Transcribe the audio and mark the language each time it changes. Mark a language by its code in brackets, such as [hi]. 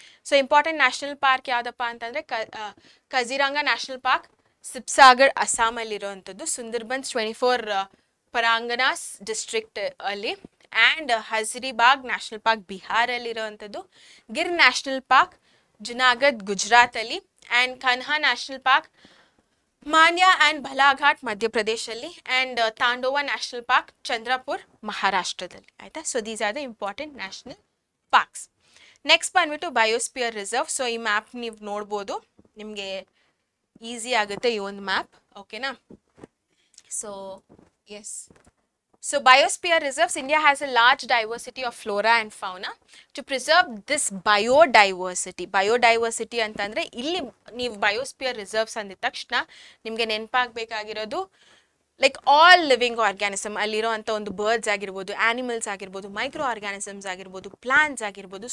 [kn] So important national park ಯಾವುದಪ್ಪ ಅಂತಂದರೆ ಕಜಿರಂಗ national park Sibsagar ಅಸ್ಸಾಮಲ್ಲಿರುವಂಥದ್ದು, Sundarbans 24 ಪರಾಂಗನಾಸ್ district ಅಲ್ಲಿ, and Hazaribagh national park ಬಿಹಾರಲ್ಲಿರುವಂಥದ್ದು, Gir national park Junagadh ಗುಜರಾತಲ್ಲಿ, and Kanha national park Manya and ಬಲಾಘಾಟ್ ಮಧ್ಯಪ್ರದೇಶಲ್ಲಿ, and ತಾಂಡೋವಾ national park Chandrapur ಮಹಾರಾಷ್ಟ್ರದಲ್ಲಿ. ಆಯಿತಾ? [en] So these are the important national parks. Next ಬಂದ್ಬಿಟ್ಟು biosphere reserve. [kn] So ಈ map ನೀವು ನೋಡ್ಬೋದು, ನಿಮಗೆ ಈಸಿ ಆಗುತ್ತೆ ಈ ಒಂದು ಮ್ಯಾಪ್, ಓಕೆನಾ? [en] So yes, so biosphere reserves, India has a large diversity of flora and fauna. To preserve this biodiversity [kn] ಅಂತಂದರೆ ಇಲ್ಲಿ ನೀವು ಬಯೋಸ್ಪಿಯರ್ ರಿಸರ್ವ್ಸ್ ಅಂದಿದ ತಕ್ಷಣ ನಿಮಗೆ ನೆನಪಾಗಬೇಕಾಗಿರೋದು [en] like all living organism, [kn] ಅಲ್ಲಿರೋ ಅಂಥ ಒಂದು ಬರ್ಡ್ಸ್ ಆಗಿರ್ಬೋದು, ಆ್ಯನಿಮಲ್ಸ್ ಆಗಿರ್ಬೋದು, ಮೈಕ್ರೋ ಆರ್ಗ್ಯಾನಿಸಮ್ಸ್ ಆಗಿರ್ಬೋದು, ಪ್ಲಾಂಟ್ಸ್ ಆಗಿರ್ಬೋದು.